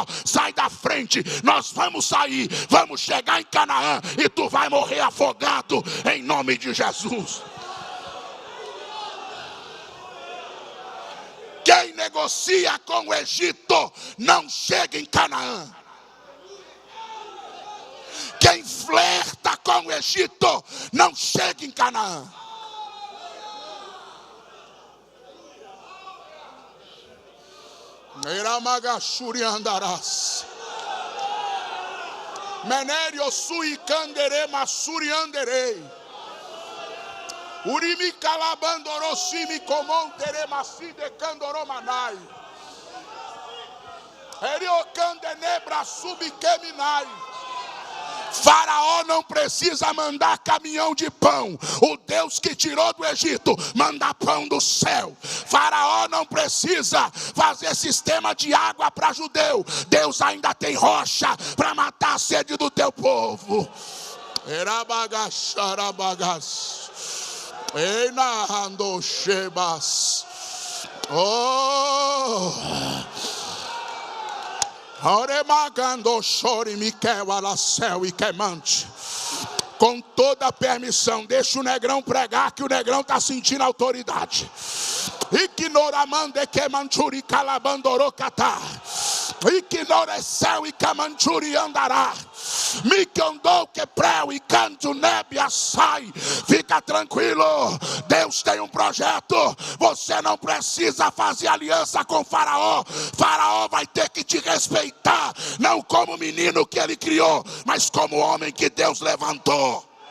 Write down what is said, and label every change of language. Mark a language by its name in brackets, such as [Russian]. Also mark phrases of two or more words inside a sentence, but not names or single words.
[Portuguese] Sai da frente, nós vamos sair, vamos chegar em Canaã e tu vai morrer afogado em nome de Jesus. Quem negocia com o Egito não chega em Canaã. Quem flerta com o Egito não chega em Canaã. Eramagashuri andarás. Menério sui candere masuri anderei. Urimi calabandorosimi comontere maside candoromanai. Eriocandenebra subikeminai. Faraó não precisa mandar caminhão de pão. O Deus que tirou do Egito manda pão do céu. Faraó não precisa fazer sistema de água para judeu. Deus ainda tem rocha para matar a sede do teu povo. Erabagasharabagas. Einahando shebas. Oh. Oremagando chore Miquel alacel e queimante. Com toda a permissão, deixa o negrão pregar, que o negrão está sentindo autoridade. Ignoramande que manchuri calabandorocatá. Ignorecel e camanchuri andará. Mikondou que preu e canto nebia sai. Fica tranquilo, Deus tem um projeto. Você não precisa fazer aliança com Faraó. Faraó vai ter que te respeitar, não como menino que ele criou, mas como homem que Deus levantou.